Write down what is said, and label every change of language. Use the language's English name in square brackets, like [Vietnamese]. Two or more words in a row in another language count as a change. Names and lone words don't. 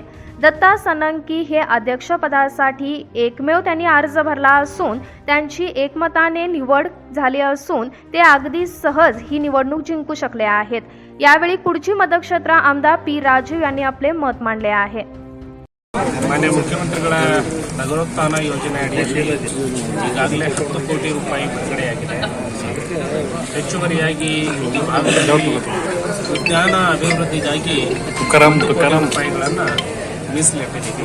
[Marathi] दत्ता सनंकी हे अध्यक्षपदासाठी एकमेव त्यांनी अर्ज भरला असून त्यांची एकमताने निवड झाली असून ते अगदी सहज ही निवडणूक जिंकू शकले आहेत. यावेळी कुडची मतक्षेत्र आमदार पी राजीव यांनी आपले मत मांडले आहे. [Kannada] ಮಾನ್ಯ ಮುಖ್ಯಮಂತ್ರಿಗಳ ನಗರೋತ್ಥಾನ ಯೋಜನೆ ಅಡಿಯಲ್ಲಿ ಈಗಾಗಲೇ 10 ಕೋಟಿ ರೂಪಾಯಿ ಬಿಡುಗಡೆಯಾಗಿದೆ. ಹೆಚ್ಚುವರಿಯಾಗಿ ಈ ಭಾಗದಲ್ಲಿ ಉದ್ಯಾನ ಅಭಿವೃದ್ಧಿಗಾಗಿ ರೂಪಾಯಿಗಳನ್ನು ಮೀಸಲಿಟ್ಟಿದ್ದೀವಿ.